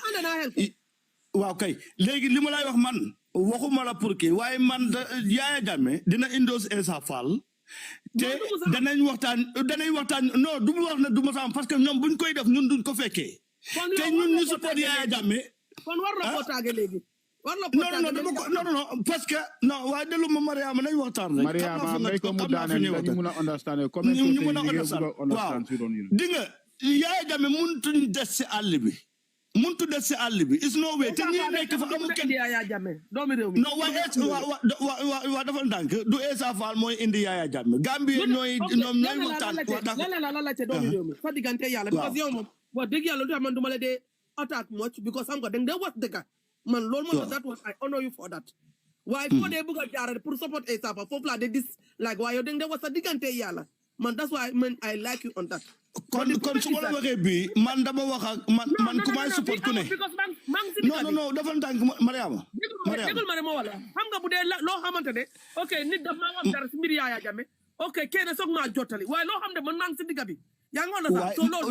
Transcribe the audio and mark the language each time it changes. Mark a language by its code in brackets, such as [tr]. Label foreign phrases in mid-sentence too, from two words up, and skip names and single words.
[wo] waaw kay léegi li ma lay wax man waxuma la pour kii waaye man Yaya Jammeh dina Endorse Essa Faal te danañ waxtaan non du mu wax ne du ma saam [fr] parce que [wo] ñoom buñ koy def ñun duñ ko fekkee te ñun ñu support Yaya Jammeh kon war na ko tàgge léegi war na ko non [fr] parce que [wo] non waaye delu ma Mariama nañ waxtaan rek Mariama may ko mu daane ñu mën a understand comment ñu mën a understand waaw di nga Yaya Jammeh mënutuñ des si àll bi [en] is no way [wo] te ñi nekk fa amul kenn Yaya Jammeh doomi réew mi non waa dafa ndànk du Essa Faal mooy indi Yaya Jammeh Gambia ñooy waxtaan la ci doomi réew mi fa diggante yàlla because yow moom wax dëgg yàlla du man duma la dee [en] attack much because [wo] xam nga da nga wax dëgg man loolu moo [en] that was I honor you for that [wo] waaye foo dee bëgg a jaarale pour support Essa Faal foofu laa de [en] dis like [wo] waaye yow da nga wax sa diggante yàlla man [en] that's why I like you on that [wo] kon su ma la waxee bii man dama wax ak man ku may support ku ne non dafa ndànk Mariama dégul ma ne ma wala xam nga bu dee loo xamante ne ok nit daf maa wax dara si mbir Yaya Jammeh ok kenn soog maa jottali waaye loo xam ne man maa ngi si digga bi yaa ngi woon sax so loolu